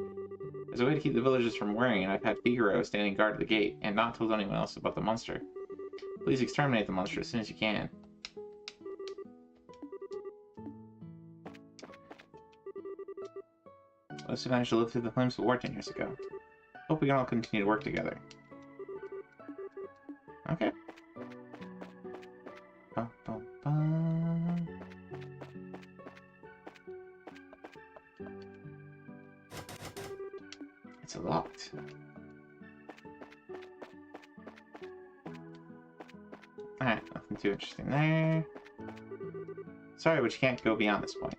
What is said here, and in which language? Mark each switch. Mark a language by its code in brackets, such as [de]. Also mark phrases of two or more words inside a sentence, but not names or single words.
[en] As a way to keep the villagers from worrying, I've had Figaro standing guard at the gate and not told anyone else about the monster. Please exterminate the monster as soon as you can. Most have managed to live through the flames of war 10 years ago. Hope we can all continue to work together. Okay. Ba, ba, ba. It's locked. Alright, nothing too interesting there. Sorry, but you can't go beyond this point.